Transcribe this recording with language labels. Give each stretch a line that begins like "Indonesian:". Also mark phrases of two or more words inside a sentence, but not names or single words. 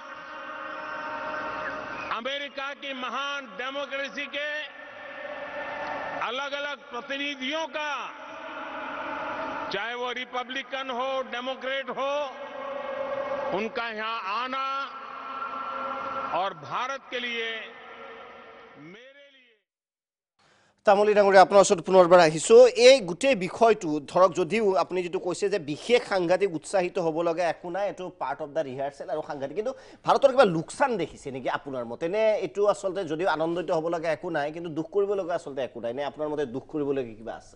Hindi: अमेरिका की महान डेमोक्रेसी के अलग अलग प्रतिनिधियों का चाहे वो रिपब्लिकन हो डेमोक्रेट हो उनका यहां आना और भारत के लिए मेरे लिए
Assamese: তামুলী ডাঙৰীয়া আপোনাৰ ওচৰত পুনৰবাৰ আহিছোঁ এই গোটেই বিষয়টো ধৰক যদিও আপুনি যেটো কৈছে যে বিশেষ সাংঘাতিক উৎসাহিত হ'ব লগা একো নাই এটো
English: part of the rehearsal
Assamese: আৰু সাংঘাতিক কিন্তু ভাৰতৰ কিবা লোকসান দেখিছে নেকি আপোনাৰ মতে নে এটো আসলতে যদিও আনন্দিত হ'ব লগা একো নাই কিন্তু দুখ কৰিব লগা আসলতে একো নাই নে আপোনাৰ মতে দুখ কৰিব লগা কিবা আছে